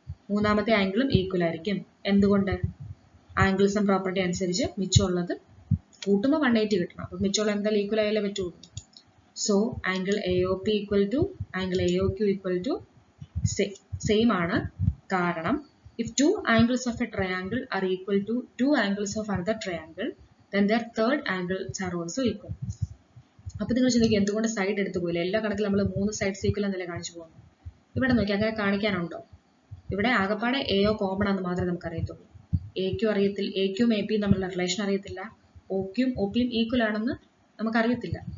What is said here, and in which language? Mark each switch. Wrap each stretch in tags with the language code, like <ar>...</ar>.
<ml>മൂന്നാമത്തെ ആംഗിളും ഈക്വൽ ആയിരിക്കും. എന്തുകൊണ്ട്? ആംഗിൾ സം പ്രോപ്പർട്ടി അനുസരിച്ച് മിച്ചമുള്ളത് കൂട്ടുമ്പോൾ 180 കിട്ടണം. അപ്പോൾ മിച്ചമുള്ള എന്തായാലും ഈക്വൽ ആയാലേ പറ്റുള്ളൂ. So angle AOP equal to angle AOQ equal to same ആണ്. കാരണം</ml> <en>if two angles of a triangle are equal to two angles of another triangle, then their third angles are also equal.</en> <ml>അപ്പോൾ നിങ്ങൾ ചിന്തിക്കുക എന്തുകൊണ്ട് side എടുത്തു പോയില്ല? എല്ലാ കണക്കിലും നമ്മൾ 3 സൈഡ്സ് ഈക്വൽ എന്നല്ലേ കാണിച്ചു പോകുന്നു. ഇവിടെ നോക്കി അങ്ങനെ കാണിക്കാനുണ്ടോ? ഇവിടെ ആകപ്പാടെ AO കോമൺ ആണെന്ന് മാത്രമേ നമുക്ക് അറിയത്തുള്ളൂ. AQ അറിയത്തില്ല, AQയും APയും തമ്മിലുള്ള റിലേഷൻ അറിയത്തില്ല. OQയും OPയും ഈക്വൽ ആണെന്ന് നമുക്കറിയത്തില്ല.</ml>